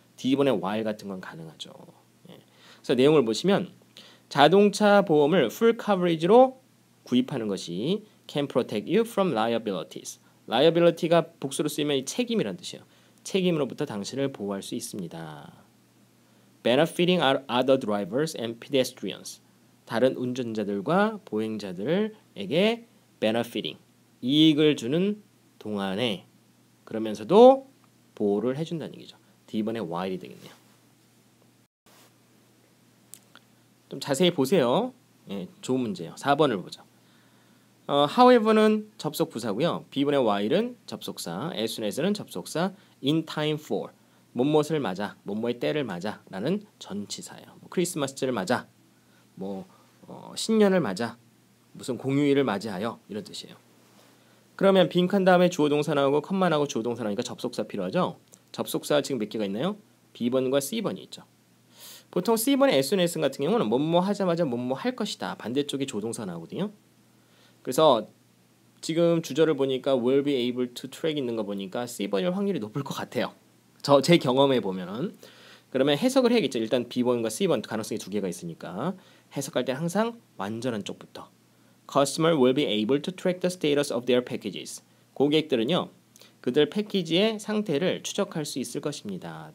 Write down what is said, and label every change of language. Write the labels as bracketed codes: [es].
[ko] D번의 while 같은 건 가능하죠. 예. 그래서 내용을 보시면 자동차 보험을 full coverage로 구입하는 것이 [en] can protect you from liabilities. [ko] liability가 복수로 쓰이면 이 책임이란 뜻이에요. 책임으로부터 당신을 보호할 수 있습니다. [en] benefiting other drivers and pedestrians. [ko] 다른 운전자들과 보행자들에게 benefiting. 이익을 주는 동안에 그러면서도 보호를 해준다는 얘기죠. D번의 while이 되겠네요. 좀 자세히 보세요. 예, 좋은 문제예요. 4번을 보죠. however는 접속 부사고요. B번의 while은 접속사, as soon as는 접속사, in time for 뭐뭇을 맞아, 뭐뭐의 때를 맞아 라는 전치사예요. 뭐 크리스마스를 맞아, 뭐 신년을 맞아, 무슨 공휴일을 맞이하여 이런 뜻이에요. 그러면 빈칸 다음에 주어 동사 나오고 컴마 나오고 주어 동사 나오니까 접속사 필요하죠. 접속사 지금 몇 개가 있나요? B번과 C번이 있죠. 보통 C번의 as soon as 같은 경우는 뭐뭐 하자마자 뭐뭐 할 것이다. 반대쪽에 조동사 나오거든요. 그래서 지금 주절을 보니까 [en] will be able to track [ko] 있는 거 보니까 C번일 확률이 높을 것 같아요. 제 경험에 보면은. 그러면 해석을 해야겠죠. 일단 B번과 C번 가능성이 두 개가 있으니까 해석할 때 항상 완전한 쪽부터 [en] Customer will be able to track the status of their packages. [ko] 고객들은요. 그들 패키지의 상태를 추적할 수 있을 것입니다.